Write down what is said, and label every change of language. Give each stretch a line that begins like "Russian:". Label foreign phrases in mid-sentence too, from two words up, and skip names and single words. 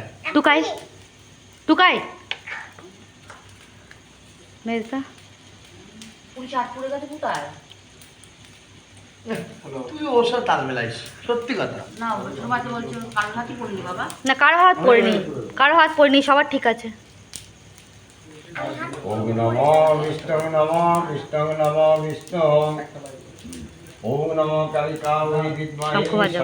Bangla: টুকাই মেজদা পুলিশ হাত পড়ে গেছে কোথায়? তুই ওর সাথে তাল মেলাইস সত্যি কথা না ছোট বাচ্চা বলছে কারোর হাতই পড়েনি বাবা। না কারো হাত পড়েনি, সবার ঠিক আছে।
Sanskrit: ওম নমো বিষ্ণু নমো বিষ্ণু নমো বিষ্ণু ওম নমো কালিকায় বিদ্মহে
Bangla: শঙ্খ বাজাও।